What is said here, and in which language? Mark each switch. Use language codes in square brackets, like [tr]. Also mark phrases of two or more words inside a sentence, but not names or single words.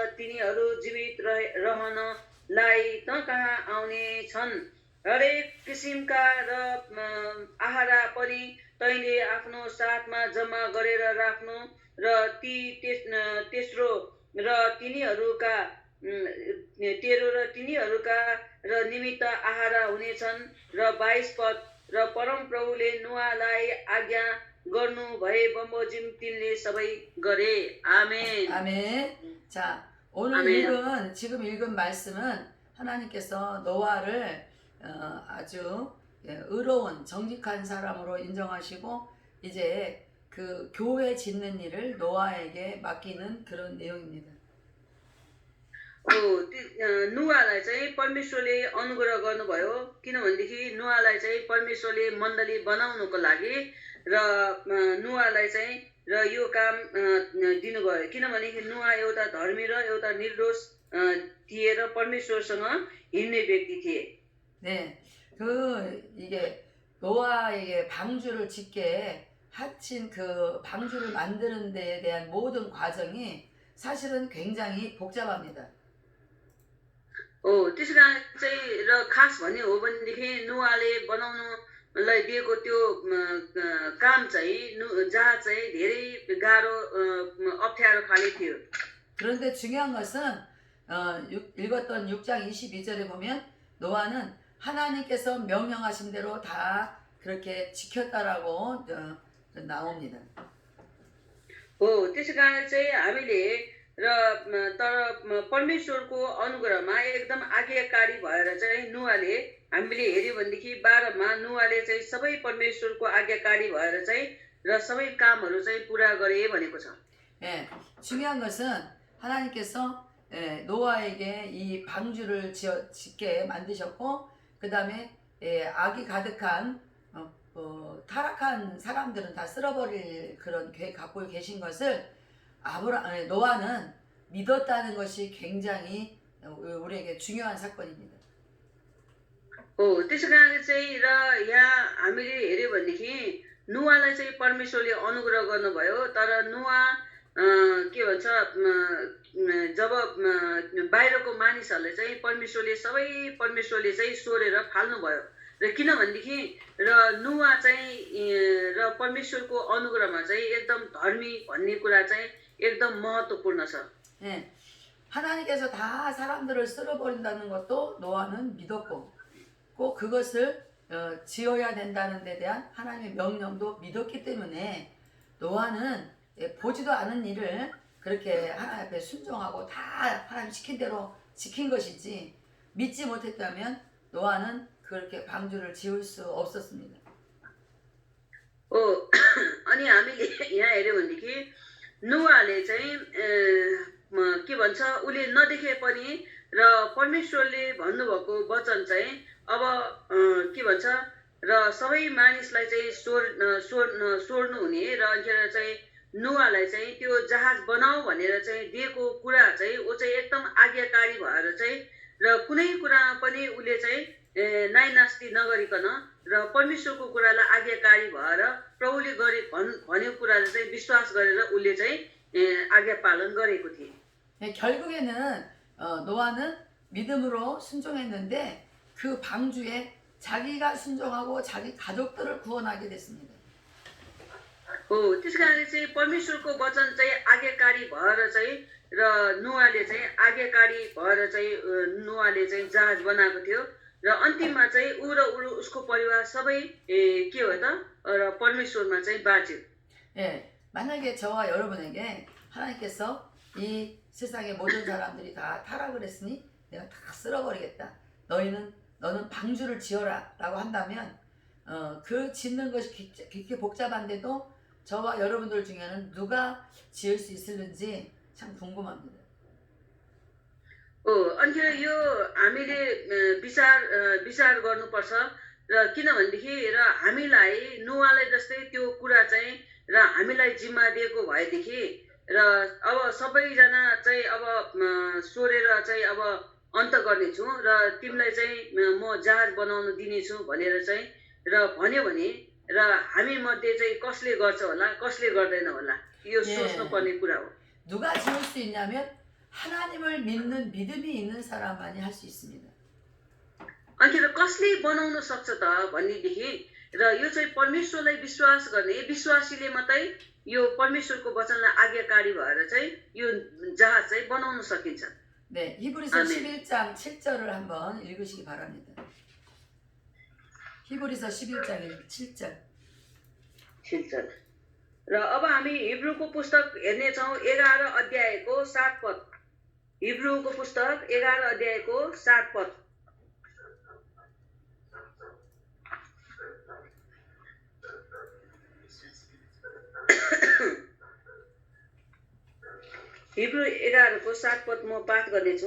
[ne] तिनीहरू जीवित रहनलाई त कहाँ आउने छन् हरेक किसिमका र आहारा पनि तैँले आफ्नो साथमा जम्मा गरेर राख्नु र तेस्रो र तिनीहरूका तेरो र तिनीहरूका र निमित्त आहारा हुनेछन् र 22 पद र परमप्रभुले नुआलाई आज्ञा गर्नु भए बमोजिम तिनले सबै गरे. [ko] 아멘. 아멘. 자, 오늘 지금 읽은 말씀은 하나님께서 노아를 아주 의로운 정직한 사람으로 인정하시고 이제 그 교회 짓는 일을 노아에게 맡기는 그런 내용입니다. [ne] नुआलाई चाहिँ परमेश्वरले अनुग्रह गर्नुभयो किनभनेदेखि नुआलाई चाहिँ परमेश्वरले मण्डली बनाउनको लागि र नुआलाई चाहिँ र यो काम दिनुभयो किनभनेदेखि नुआ एउटा धर्मी र एउटा निर्दोष थिए र परमेश्वरसँग हिँड्ने व्यक्ति थिए. [ko] 네, 이게 노아에게 방주를 짓게 하친 그 방주를 만드는 데에 대한 모든 과정이 사실은 굉장히 복잡합니다. [ne] त्यसो कारण चाहिँ र खास भन्ने हो भनेदेखि नुआले बनाउनुलाई दिएको त्यो काम चाहिँ जहाँ चाहिँ धेरै गाह्रो अप्ठ्यारो खाले थियो. [ko] 그런데 중요한 것은 읽었던 6장 22절에 보면 노아는 하나님께서 명령하신 대로 다 그렇게 지켰다라고 나옵니다. [ne] त्यसै कारण चाहिँ हामीले र तर परमेश्वरको अनुग्रहमा एकदम आज्ञाकारी भएर चाहिँ नुआले हामीले हेर्यो भनेदेखि 12 मा नुआले चाहिँ सबै परमेश्वरको आज्ञाकारी भएर चाहिँ र सबै कामहरू चाहिँ पुरा गरे भनेको छ. [ko] 예, 중요한 것은 하나님께서 노아에게 이 방주를 짓게 만드셨고 그 다음에 악이 가득한 타락한 사람들은 다 쓸어버릴 그런 계획 갖고 계신 것을 노아는 믿었다는 것이 굉장히 우리에게 중요한 사건입니다. [ne] त्यसै कारण चाहिँ र यहाँ हामीले हेर्यो भनेदेखि नुआलाई चाहिँ परमेश्वरले अनुग्रह गर्नुभयो तर नुआ के भन्छ जब बाहिरको मानिसहरूले चाहिँ परमेश्वरले चाहिँ सोरेर फाल्नुभयो र किनभनेदेखि र नुआ चाहिँ र परमेश्वरको अनुग्रहमा चाहिँ एकदम धर्मी भन्ने कुरा चाहिँ एकदम महत्त्वपूर्ण छ. [ko] 네, 하나님께서 다 사람들을 쓸어버린다는 것도 노아는 믿었고 꼭 그것을 지어야 된다는 데 대한 하나님의 명령도 믿었기 때문에 노아는 보지도 않은 일을 그렇게 하나님 앞에 순종하고 다 하나님 시킨 대로 지킨 것이지 믿지 못했다면 노아는 그렇게 방주를 지을 수 없었습니다. [ne] अनि हामीले यहाँ हेर्यो भनेदेखि नुआले चाहिँ के भन्छ उले नदेखे पनि र परमेश्वरले भन्नुभएको वचन चाहिँ अब के भन्छ र सबै मानिसलाई चाहिँ सोर्नु हुने र अन्त चाहिँ नुआलाई चाहिँ त्यो जहाज बनाऊ भनेर चाहिँ दिएको कुरा चाहिँ ऊ चाहिँ एकदम आज्ञाकारी भएर चाहिँ र कुनै कुरामा पनि उले चाहिँ नाइनास्ती नगरिकन र परमेश्वरको कुरालाई आज्ञाकारी भएर प्रभुले गरे भनेको कुरालाई चाहिँ विश्वास गरेर उले चाहिँ आज्ञा पालन गरेको थिए. [ko] 결국에는 노아는 믿음으로 순종했는데 그 방주에 자기가 순종하고 자기 가족들을 구원하게 됐습니다. [ne] त्यसै कारण चाहिँ परमेश्वरको वचन चाहिँ आज्ञाकारी भएर चाहिँ र नुआले चाहिँ आज्ञाकारी भएर चाहिँ नुआले चाहिँ जहाज बनाएको थियो र अन्तिममा चाहिँ ऊ र उसको परिवार सबै के हो त र परमेश्वरमा चाहिँ बाँच्यो. [ko] 예, 만약에 저와 여러분에게 하나님께서 이 세상의 모든 사람들이 다 타락을 했으니 내가 다 쓸어버리겠다. 너는 방주를 지어라 라고 한다면 그 짓는 것이 그렇게 복잡한데도 저와 여러분들 중에는 누가 지을 수 있을는지 참 궁금합니다. [ne] अनि यो हामीले विचार गर्नुपर्छ र किनभनेदेखि र हामीलाई नुवाले जस्तै त्यो कुरा चाहिँ र हामीलाई जिम्मा दिएको भएदेखि र अब सबैजना चाहिँ अब सोरेर चाहिँ अब अन्त गर्नेछु र तिमीलाई चाहिँ म जहाज बनाउन दिनेछु भनेर चाहिँ र भन्यो भने र हामी मध्ये चाहिँ कसले गर्छ होला कसले गर्दैन होला यो सोच्नुपर्ने कुरा हो. [ko] 누가 지을 수 있냐면 하나님을 믿는 믿음이 있는 사람만이 할 수 있습니다. [ne] अनि र कसले बनाउन सक्छ त भन्नेदेखि र यो चाहिँ परमेश्वरलाई विश्वास गर्ने विश्वासीले मात्रै यो परमेश्वरको वचनलाई आज्ञाकारी भएर चाहिँ यो जहाज चाहिँ बनाउन सकिन्छ. [ko] 네, 히브리서 11장 7절을 한번 읽으시기 바랍니다. 히브리서 11장 7절. 7절. [ne] र अब हामी हिब्रूको पुस्तक हेर्नेछौँ 11 अध्यायको 7 पद. हिब्रूको पुस्तक 11 अध्यायको 7 पद. हिब्रू 11 को 7 पद म पाठ गर्नेछु.